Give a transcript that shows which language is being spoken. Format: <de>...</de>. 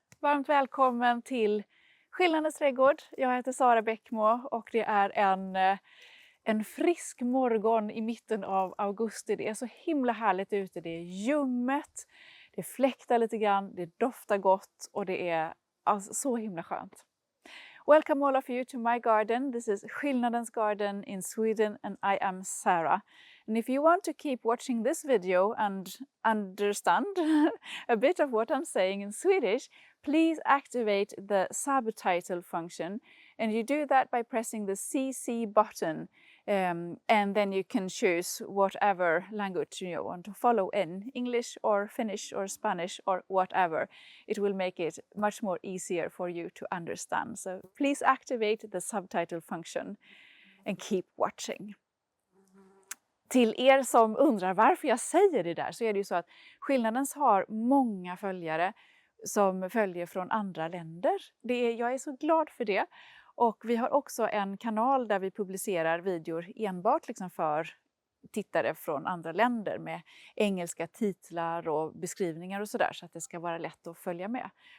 <sv>Varmt välkommen till Skillnadens trädgård. Jag heter Sara Bäckmo och det är en frisk morgon i mitten av augusti. Det är så himla härligt ute. Det är ljummet, det fläktar lite grann, det doftar gott och det är alltså så himla skönt.</sv> <en>Welcome all of you to my garden. This is Skillnadens garden in Sweden and I am Sarah. And if you want to keep watching this video and understand a bit of what I'm saying in Swedish, please activate the subtitle function. And you do that by pressing the CC button. And then you can choose whatever language you want to follow in, English or Finnish or Spanish or whatever. It will make it much more easier for you to understand. So please activate the subtitle function and keep watching.</en> <sv>Till er som undrar varför jag säger det där så är det ju så att Skillnadens har många följare som följer från andra länder. Jag är så glad för det. Och vi har också en kanal där vi publicerar videor enbart liksom för tittare från andra länder med engelska titlar och beskrivningar och sådär så att det ska vara lätt att följa med.</sv>